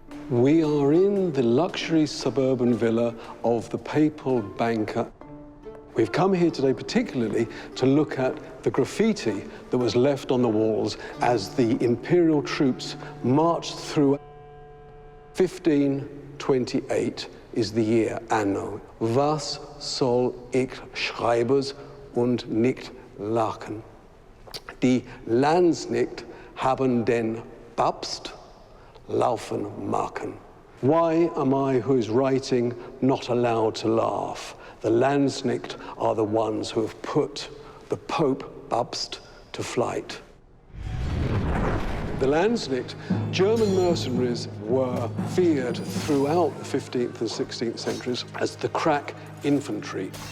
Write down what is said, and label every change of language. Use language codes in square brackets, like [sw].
[en] We are in the luxury suburban villa of the papal banker. We've come here today particularly to look at the graffiti that was left on the walls as the imperial troops marched through. 1528 is the year, anno. [de] Was soll ich schreibers und nicht lachen? Die Landsknecht haben den Papst laufen machen. [en] Why am I, who is writing, not allowed to laugh? The Landsknecht are the ones who have put the Pope Papst to flight. The Landsknecht, German mercenaries were feared throughout the 15th and 16th centuries as the crack infantry.